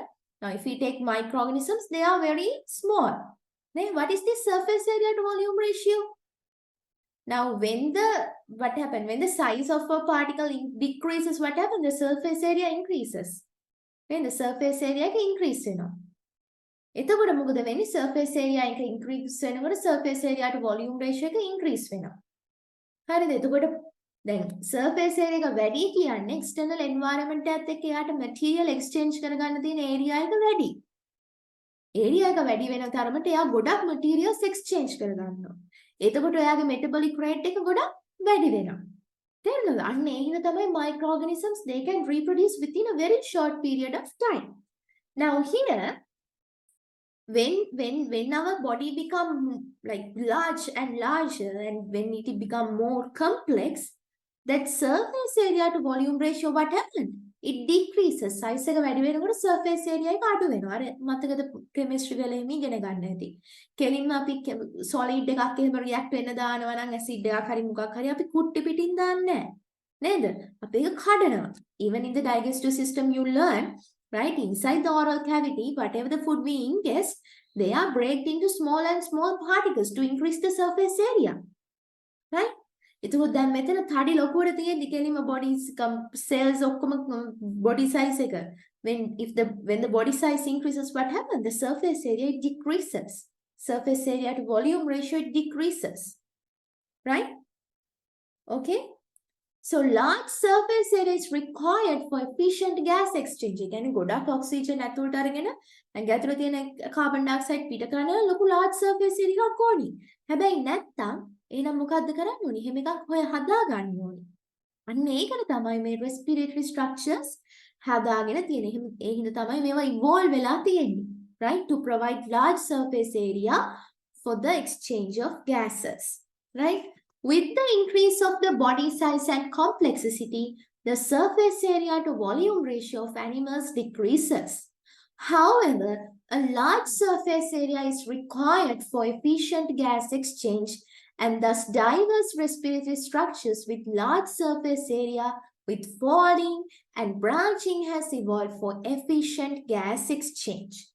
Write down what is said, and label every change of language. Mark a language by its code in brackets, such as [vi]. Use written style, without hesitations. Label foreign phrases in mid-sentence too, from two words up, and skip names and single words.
[en] Now if we take microorganisms, they are very small. Then what is the surface area to volume ratio? Now, when the size of a particle decreases, what happens? The surface area increases. When the surface area increase, [si] එතකොට මොකද වෙන්නේ? [en] surface area [si] එක increase වෙනකොට [en] surface area to volume ratio [si] එක increase වෙනවා. හරිද? එතකොට දැන් [en] surface area [si] එක වැඩි කියන්නේ [en] external environment [si] එකත් එක්ක එයාට [en] material exchange [si] කරගන්න තියෙන area එක වැඩි. area එක වැඩි වෙන තරමට එයා ගොඩක් [en] materials exchange [si] කරගන්නවා. එතකොට ඔයාගේ [en] metabolic rate [si] එක ගොඩක් වැඩි වෙනවා. තේරුණාද? අන්න ඒ හින්දා තමයි [en] microorganisms they can reproduce within a very short period of time. Now here when our body become like large and larger and when it become more complex that surface area to volume ratio what happened? It decreases. Size [si] එක වැඩි වෙනකොට [en] surface area [si] එක අඩු වෙනවා. අර මතකද chemistry වල එහෙම ඉගෙන ගන්න ඇති. කෙලින්ම අපි solid එකක් එහෙම react වෙන්න දානවා නම් acid එකක් හරි මොකක් හරි අපි කුට්ටි පිටින් දාන්නේ නැහැ. නේද? අපි ඒක කඩනවා. [en] Even in the digestive system you learn, right? Inside the oral cavity, whatever the food we ingest, they are breaked into small and small particles to increase the surface area. Right? [si] එතකොට දැන් මෙතන තඩි ලොකුවට තියෙද්දි කෙලින්ම [en] body cells [si] ඔක්කොම [en] body size [si] එක [en] when the body size increases what happens the surface area decreases surface area to volume ratio it decreases right okay so large surface area is required for efficient gas exchange [si] ඒ කියන්නේ ගොඩක් [en] oxygen [si] ඇතුළට අරගෙන ඇඟ ඇතුළේ තියෙන [en] carbon dioxide [si] පිට කරන ලොකු [en] large surface area [si] එකක් ඕනි හැබැයි නැත්තම් එහෙනම් මොකද්ද කරන්න ඕනි? එහෙම එකක් හොය හදා ගන්න ඕනි. අන්න ඒකට තමයි මේ [en] respiratory structures [si] හදාගෙන තියෙන්නේ. එහෙනම් ඒ හින්දා තමයි මේවා evolve වෙලා තියෙන්නේ. [en] Right? To provide large surface area for the exchange of gases. Right? With the increase of the body size and complexity, the surface area to volume ratio of animals decreases. However, a large surface area is required for efficient gas exchange and thus diverse respiratory structures with large surface area with folding and branching has evolved for efficient gas exchange.